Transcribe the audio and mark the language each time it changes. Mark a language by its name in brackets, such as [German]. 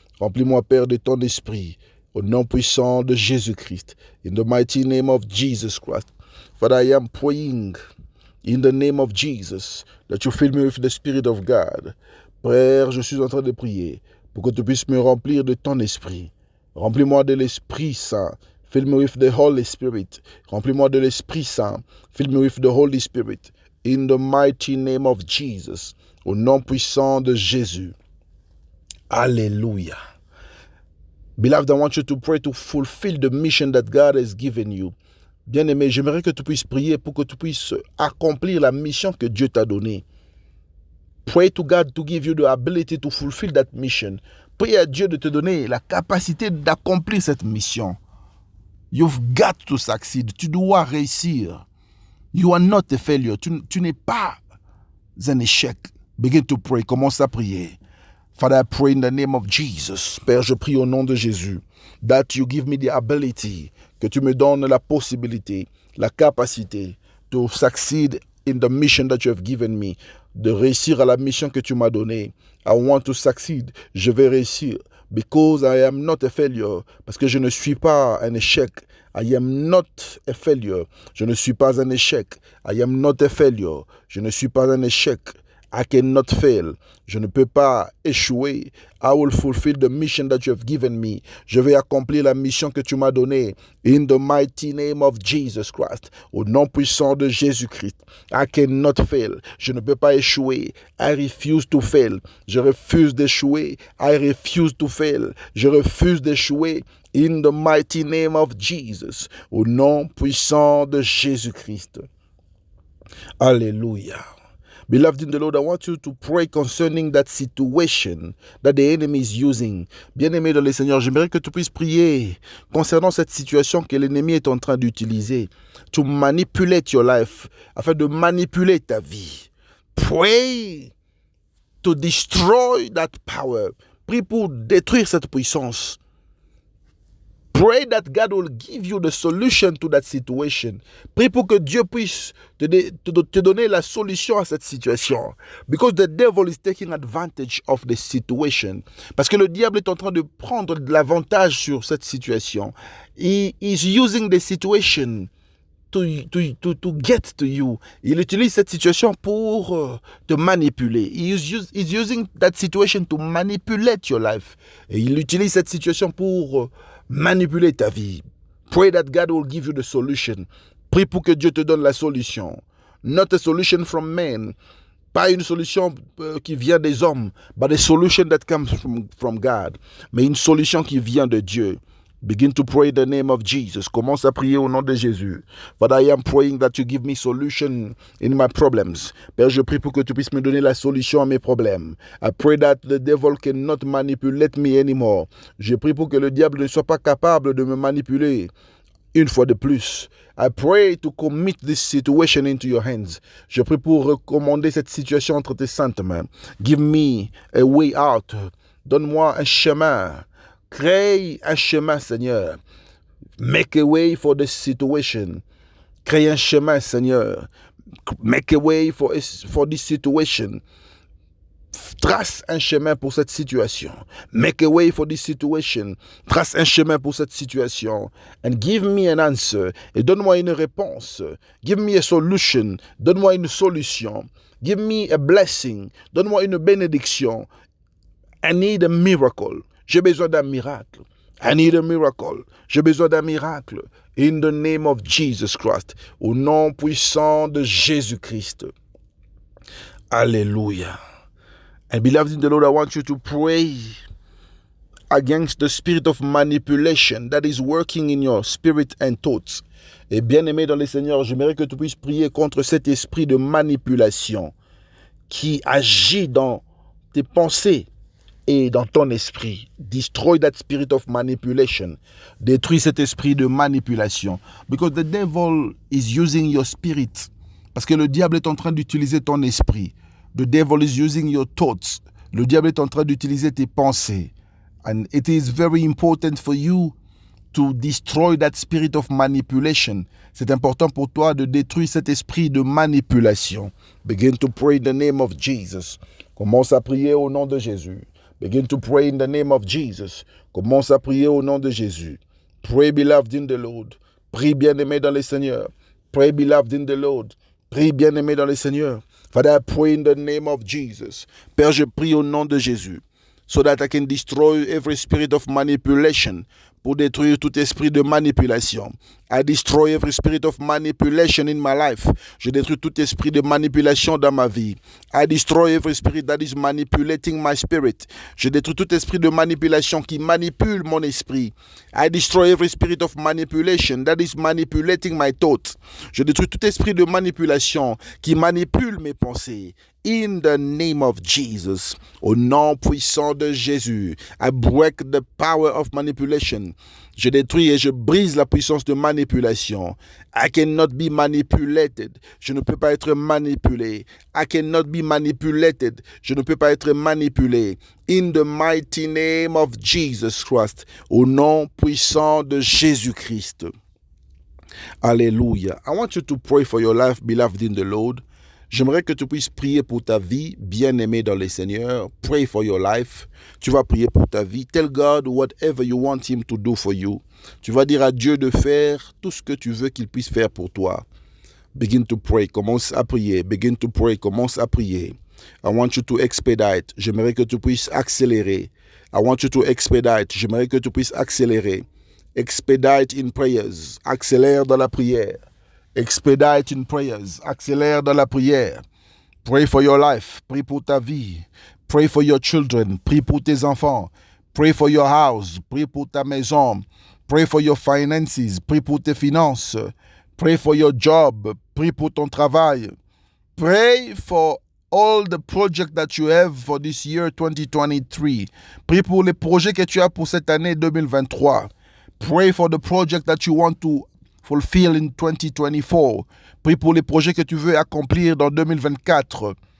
[French] Remplis-moi, Père, de ton esprit. Au nom puissant de Jésus-Christ. [English] In the mighty name of Jesus Christ. Father, I am praying in the name of Jesus that you fill me with the Spirit of God. [French] Père, je suis en train de prier pour que tu puisses me remplir de ton esprit. Remplis-moi de l'Esprit Saint. [English] Fill me with the Holy Spirit. [French] Remplis-moi de l'Esprit Saint. [English] Fill me with the Holy Spirit. In the mighty name of Jesus. [French] Au nom puissant de Jésus. Alléluia. [English] Beloved, I want you to pray to fulfill the mission that God has given you. [French] Bien-aimé, j'aimerais que tu puisses prier pour que tu puisses accomplir la mission que Dieu t'a donnée. [English] Pray to God to give you the ability to fulfill that mission. [French] Prie à Dieu de te donner la capacité d'accomplir cette mission. [English] You've got to succeed. [French] Tu dois réussir. [English] You are not a failure. [French] Tu n'es pas un échec. [English] Begin to pray. [French] Commence à prier. [English] Father, I pray in the name of Jesus. [French] Père, je prie au nom de Jésus. [English] That you give me the ability. [French] Que tu me donnes la possibilité, la capacité [English] to succeed in the mission that you have given me. [French] De réussir à la mission que tu m'as donnée. [English] I want to succeed. [French] Je vais réussir. [English] Because I am not a failure. [French] Parce que je ne suis pas un échec. [English] I am not a failure. [French] Je ne suis pas un échec. [English] I am not a failure. [French] Je ne suis pas un échec. [English] I cannot fail. [French] Je ne peux pas échouer. [English] I will fulfill the mission that you have given me. [French] Je vais accomplir la mission que tu m'as donnée. [English] In the mighty name of Jesus Christ. [French] Au nom puissant de Jésus-Christ. [English] I cannot fail. [French] Je ne peux pas échouer. [English] I refuse to fail. [French] Je refuse d'échouer. [English] I refuse to fail. [French] Je refuse d'échouer. [English] In the mighty name of Jesus. [French] Au nom puissant de Jésus-Christ. Alléluia. [English] Beloved in the Lord, I want you to pray concerning that situation that the enemy is using. [French] Bien-aimé dans le Seigneur, j'aimerais que tu puisses prier concernant cette situation que l'ennemi est en train d'utiliser [English] to manipulate your life, [French] afin de manipuler ta vie. [English] Pray to destroy that power. [French] Prie pour détruire cette puissance. [English] Pray that God will give you the solution to that situation. [French] Prie pour que Dieu puisse te donner la solution à cette situation. [English] Because the devil is taking advantage of the situation. [French] Parce que le diable est en train de prendre de l'avantage sur cette situation. [English] He is using the situation to get to you. [French] Il utilise cette situation pour te manipuler. [English] He is using that situation to manipulate your life. [French] Et il utilise cette situation pour manipuler ta vie. [English] Pray that God will give you the solution. [French] Prie pour que Dieu te donne la solution. [English] Not a solution from men. [French] Pas une solution qui vient des hommes, [English] but a solution that comes from God. [French] Mais une solution qui vient de Dieu. [English] Begin to pray in the name of Jesus. [French] Commence à prier au nom de Jésus. [English] But I am praying that you give me solution in my problems. [French] Père, je prie pour que tu puisses me donner la solution à mes problèmes. [English] I pray that the devil cannot manipulate me anymore. [French] Je prie pour que le diable ne soit pas capable de me manipuler. Une fois de plus, [English] I pray to commit this situation into your hands. [French] Je prie pour recommander cette situation entre tes saintes mains. [English] Give me a way out. [French] Donne-moi un chemin. Crée un chemin, Seigneur. [English] Make a way for this situation. [French] Crée un chemin, Seigneur. [English] Make a way for this situation. [French] Trace un chemin pour cette situation. [English] Make a way for this situation. [French] Trace un chemin pour cette situation. [English] And give me an answer. [French] Et donne-moi une réponse. [English] Give me a solution. [French] Donne-moi une solution. [English] Give me a blessing. [French] Donne-moi une bénédiction. [English] I need a miracle. [French] J'ai besoin d'un miracle. [English] I need a miracle. [French] J'ai besoin d'un miracle. [English] In the name of Jesus Christ. [French] Au nom puissant de Jésus-Christ. Alléluia. [English] And beloved in the Lord, I want you to pray against the spirit of manipulation that is working in your spirit and thoughts. [French] Et bien-aimé dans le Seigneur, j'aimerais que tu puisses prier contre cet esprit de manipulation qui agit dans tes pensées et dans ton esprit. [English] Destroy that spirit of manipulation. [French] Détruis cet esprit de manipulation. [English] Because the devil is using your spirit. [French] Parce que le diable est en train d'utiliser ton esprit. [English] The devil is using your thoughts. [French] Le diable est en train d'utiliser tes pensées. [English] And it is very important for you to destroy that spirit of manipulation. [French] C'est important pour toi de détruire cet esprit de manipulation. [English] Begin to pray in the name of Jesus. [French] Commence à prier au nom de Jésus. [English] Begin to pray in the name of Jesus. [French] Commence à prier au nom de Jésus. [English] Pray, beloved in the Lord. [French] Prie, bien-aimé dans le Seigneur. [English] Pray, beloved in the Lord. [French] Prie, bien-aimé dans le Seigneur. [English] Father, I pray in the name of Jesus. [French] Père, je prie au nom de Jésus. [English] So that I can destroy every spirit of manipulation. [French] Pour détruire tout esprit de manipulation. [English] I destroy every spirit of manipulation in my life. [French] Je détruis tout esprit de manipulation dans ma vie. [English] I destroy every spirit that is manipulating my spirit. [French] Je détruis tout esprit de manipulation qui manipule mon esprit. [English] I destroy every spirit of manipulation that is manipulating my thoughts. [French] Je détruis tout esprit de manipulation qui manipule mes pensées. [English] In the name of Jesus, [French] au nom puissant de Jésus, [English] I break the power of manipulation. [French] Je détruis et je brise la puissance de manipulation. [English] I cannot be manipulated. [French] Je ne peux pas être manipulé. [English] I cannot be manipulated. [French] Je ne peux pas être manipulé. [English] In the mighty name of Jesus Christ, [French] au nom puissant de Jésus-Christ. [English] Alléluia. I want you to pray for your life, beloved in the Lord. [French] J'aimerais que tu puisses prier pour ta vie, bien-aimé dans le Seigneur. [English] Pray for your life. [French] Tu vas prier pour ta vie. [English] Tell God whatever you want Him to do for you. [French] Tu vas dire à Dieu de faire tout ce que tu veux qu'il puisse faire pour toi. [English] Begin to pray. [French] Commence à prier. [English] Begin to pray. Commence à prier. I want you to expedite. [French] J'aimerais que tu puisses accélérer. [English] I want you to expedite. [French] J'aimerais que tu puisses accélérer. [English] Expedite in prayers. [French] Accélère dans la prière. [English] Expedite in prayers. [French] Accélère dans la prière. [English] Pray for your life. [French] Prie pour ta vie. [English] Pray for your children. [French] Prie pour tes enfants. [English] Pray for your house. [French] Prie pour ta maison. [English] Pray for your finances. [French] Prie pour tes finances. [English] Pray for your job. [French] Prie pour ton travail. [English] Pray for all the projects that you have for this year 2023. [French] Prie pour les projets que tu as pour cette année 2023. [English] Pray for the project that you want to fulfill in 2024. [French] Prie pour les projets que tu veux accomplir dans 2024.